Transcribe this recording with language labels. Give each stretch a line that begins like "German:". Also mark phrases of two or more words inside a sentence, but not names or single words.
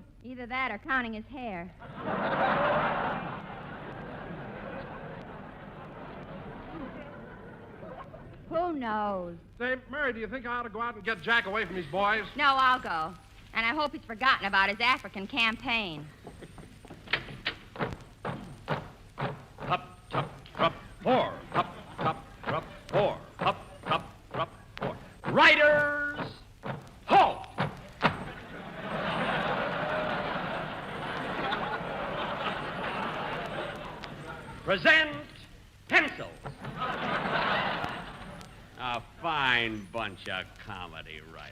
English: Either that or counting his hair. Who knows? Say, Mary, do you think I ought to go out and get Jack away from these boys? No, I'll go. And I hope he's forgotten about his African campaign. Hup, tup, trup, 4. Hup, tup, trup, 4. Hup, tup, trup, 4. Riders, halt! Present pencils. A fine bunch of comedy writers.